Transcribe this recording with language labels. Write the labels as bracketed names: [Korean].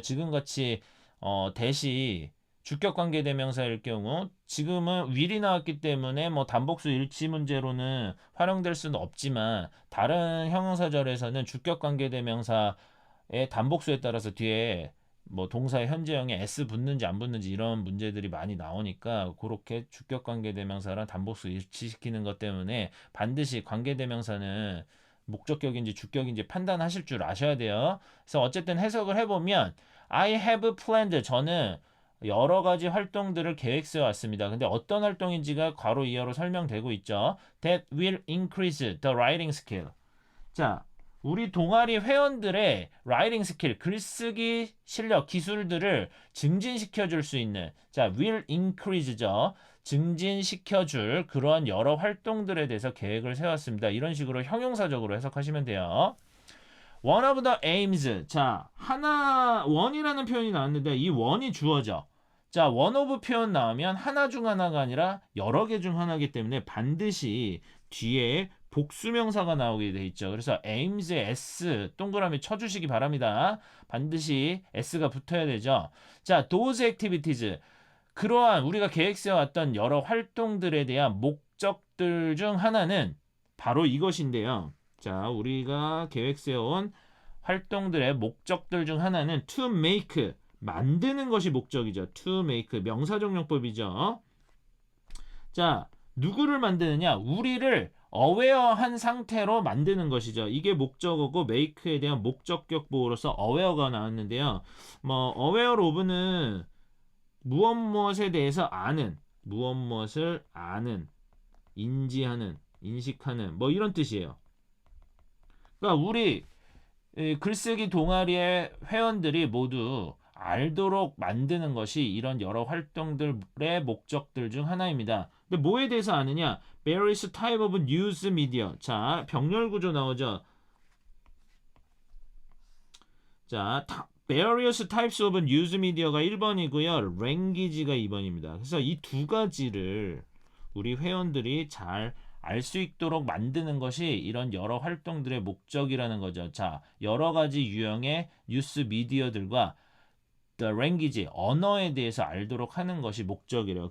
[Korean] 지금같이 that이 주격관계대명사일 경우 지금은 will이 나왔기 때문에 뭐 단복수 일치 문제로는 활용될 수는 없지만 다른 형용사절에서는 주격관계대명사의 단복수에 따라서 뒤에 뭐 동사의 현재형에 s 붙는지 안 붙는지 이런 문제들이 많이 나오니까 그렇게 주격관계대명사랑 단복수 일치시키는 것 때문에 반드시 관계대명사는 목적격인지 주격인지 판단하실 줄 아셔야 돼요. 그래서 어쨌든 해석을 해보면 [English] I have planned [Korean] 저는 여러 가지 활동들을 계획세 왔습니다. 근데 어떤 활동인지가 괄호 이하로 설명되고 있죠. [English] That will increase the writing skill. [Korean] 자, 우리 동아리 회원들의 writing skill, 글쓰기 실력, 기술들을 증진시켜 줄 수 있는 자, will increase죠. 증진시켜줄 그러한 여러 활동들에 대해서 계획을 세웠습니다. 이런 식으로 형용사적으로 해석하시면 돼요. [English] One of the aims. [Korean] 자, 원이라는 표현이 나왔는데 이 원이 주어져. 자, one of 표현 나오면 하나 중 하나가 아니라 여러 개 중 하나이기 때문에 반드시 뒤에 복수명사가 나오게 돼 있죠. 그래서 aims에 s 동그라미 쳐주시기 바랍니다. 반드시 s가 붙어야 되죠. [English] 자, those activities. [Korean] 그러한 우리가 계획세워왔던 여러 활동들에 대한 목적들 중 하나는 바로 이것인데요. 자, 우리가 계획세워온 활동들의 목적들 중 하나는 to make, 만드는 것이 목적이죠. to make, 명사정용법이죠. 자, 누구를 만드느냐? 우리를 aware한 상태로 만드는 것이죠. 이게 목적어고 make에 대한 목적격 보호로서 aware가 나왔는데요. 뭐 aware of는 무엇에 대해서 아는, 무엇을 아는, 인지하는, 인식하는 뭐 이런 뜻이에요. 그러니까 우리 글쓰기 동아리의 회원들이 모두 알도록 만드는 것이 이런 여러 활동들의 목적들 중 하나입니다. 근데 뭐에 대해서 아느냐? [English] Various type of news media. 자, [Korean] 병렬 구조 나오죠. 자, [English] various types of news media [Korean] 가 1번이고요. language가 2번입니다. 그래서 이 두 가지를 우리 회원들이 잘 알 수 있도록 만드는 것이 이런 여러 활동들의 목적이라는 거죠. 자, 여러 가지 유형의 뉴스 미디어들과 the language, 언어에 대해서 알도록 하는 것이 목적이래요.